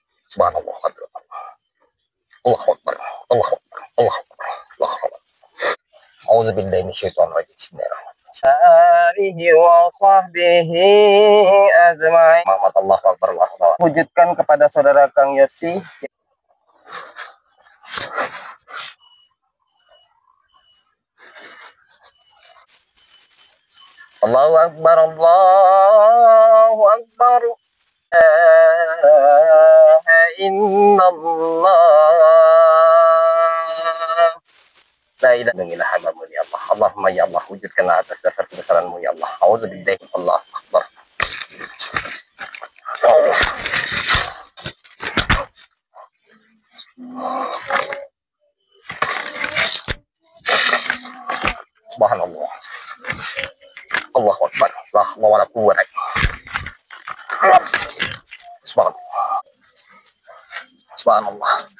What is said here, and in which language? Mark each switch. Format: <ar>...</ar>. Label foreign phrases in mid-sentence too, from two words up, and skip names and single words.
<ar>سبحان الله الله أكبر الله أكبر الله أكبر الله أكبر. أعوذ بالله من الشيطان الرجيم بسم الله الرحمن الرحيم. آله وصحبه أجمعين. محمد الله أكبر الله أكبر.</ar> <id>Wujudkan kepada saudara Kang Yosi.</id> <ar>الله أكبر. الله أكبر إن الله لا إله إلا الله يا الله. اللهم يا الله,</ar> <id>wujudkanlah atas dasar kebesaran-Mu</id> <ar>يا الله أعوذ بالله. الله أكبر. الله سبحان الله. الله أكبر لا حول ولا قوة. سبحان الله سبحان الله.</ar>